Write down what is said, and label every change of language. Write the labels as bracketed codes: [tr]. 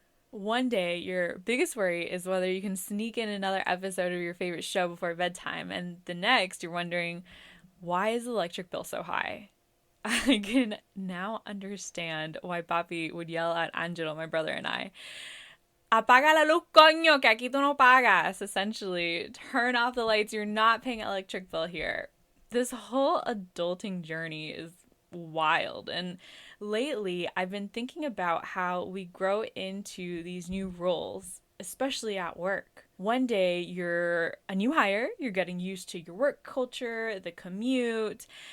[en] One day, your biggest worry is whether you can sneak in another episode of your favorite show before bedtime. And the next, you're wondering, why is the electric bill so high? I can now understand why Papi would yell at Angelo, my brother, and I. [es] Apaga la luz, coño, que aquí tú no pagas. [en] Essentially, turn off the lights. You're not paying electric bill here. This whole adulting journey is wild. And lately, I've been thinking about how we grow into these new roles, especially at work. One day, you're a new hire. You're getting used to your work culture, the commute.